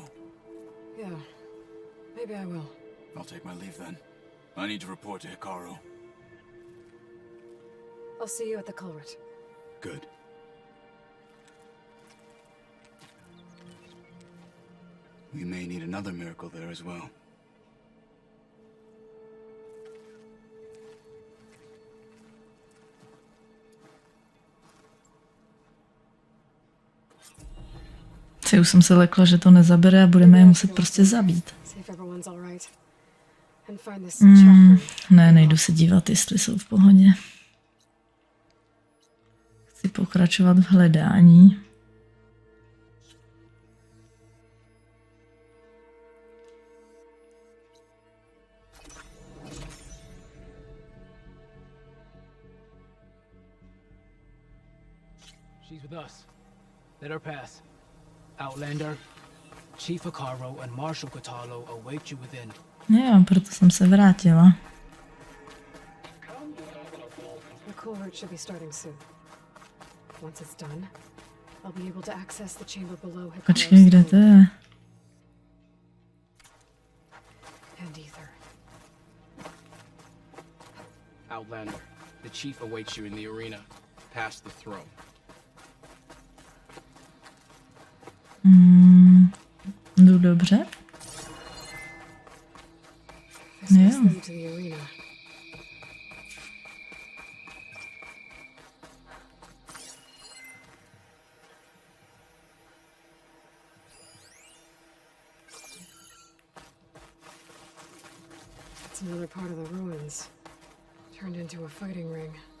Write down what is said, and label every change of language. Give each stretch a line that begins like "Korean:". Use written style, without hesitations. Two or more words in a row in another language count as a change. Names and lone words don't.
English: Yeah, maybe I will. I'll take my leave then. I need to report to Hikaru. I'll see you at the culvert. Good. We may need another miracle there as well.
Czech: Už jsem se lekla, že to nezabere a budeme je muset prostě zabít. Ne, nejdu se dívat, jestli jsou v pohodě. Chci pokračovat v hledání.
English: She's with us. Let her pass. Outlander, Chief Hikaru and Marshal Katalo await you within.
Czech: Jo, proto jsem se vrátila.
English: The culvert should be starting soon. Once it's done, I'll be able to access the chamber below Hikaru's.
Czech: Počkej, kde to je?
English: And Aithér. Outlander, the chief awaits you in the arena, past the throne.
Czech: Jdu dobře? Jo.
English: It's another part of the ruins, turned into a fighting ring.